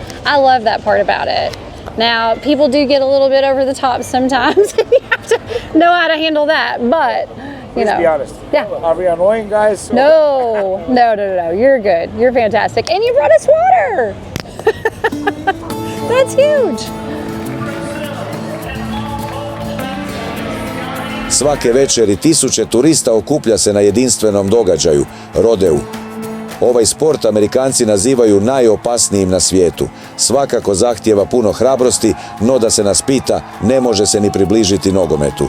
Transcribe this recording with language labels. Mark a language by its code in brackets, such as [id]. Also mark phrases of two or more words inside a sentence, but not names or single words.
[en] I love that part about it. Now, people do get a little bit over the top sometimes. You have to know how to handle that, but, you know. Let's be honest. Yeah. Are we annoying guys? No. You're good. You're fantastic. And you brought us water. That's huge. [hr] Svake večeri tisuće turista okuplja se na jedinstvenom događaju, rodeu. Ovaj sport Amerikanci nazivaju najopasnijim na svijetu. Svakako zahtijeva puno hrabrosti, no da se nas pita, ne može se ni približiti nogometu.